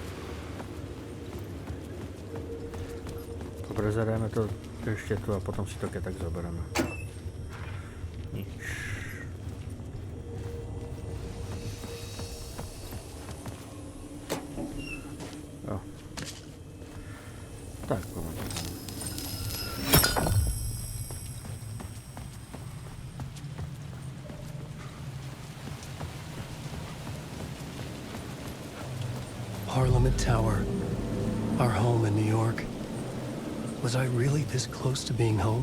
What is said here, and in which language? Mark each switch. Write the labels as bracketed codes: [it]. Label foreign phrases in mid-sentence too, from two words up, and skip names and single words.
[sk] Prezerajme to ešte tu a potom si to keď tak zoberieme. Nič. Jo. Tak, poďme. [en] Parliament Tower. Our home in New York. Was I really this close to being home?